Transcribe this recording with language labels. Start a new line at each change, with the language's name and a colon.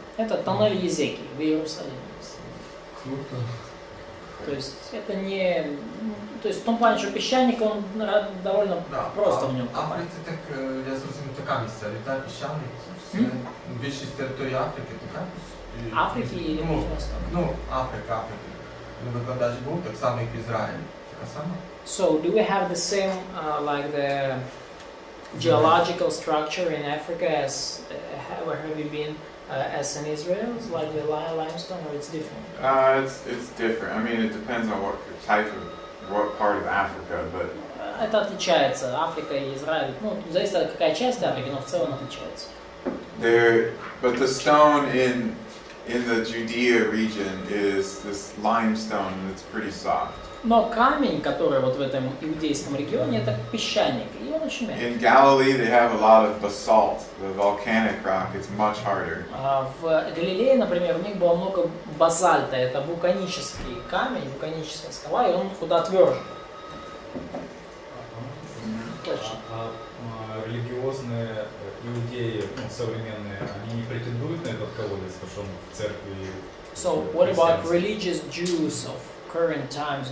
Russian: Это тоннель Езекии в Иерусалиме. Круто. То есть это не... То есть в том плане, что песчаник, он довольно просто в нем копать.
Ukrainian: Африка, так, я зрозумів, така місцевість, так, піщаник, це все, більшість території Африки, така?
Russian: Африки или Ближнего Востока? Ну, Африка.
Ukrainian: Ну, викладач був, так само, як в Ізраїлі. Така сама?
English: So, do we have the same, like the geological structure in Africa as where have you been as in Israel? It's like the limestone, or it's different? It's different. I mean, it depends on what part of Africa, but
Russian: Это отличается. Африка и Израиль. Ну, зависит от какая часть Африки, но в целом отличается.
English: But the stone in the Judea region is this limestone, and it's pretty soft.
Russian: Но камень, который вот в этом иудейском регионе, это песчаник, и он очень мягкий.
English: In Galilee, they have a lot of basalt, the volcanic rock. It's much harder.
Russian: В Галилее, например, у них было много базальта, это вулканический камень, вулканическая скала, и он куда тверже. Точно. Религиозные иудеи, современные, они не претендуют на этот колодец, потому что он в церкви.
English: So, what about religious Jews of current times?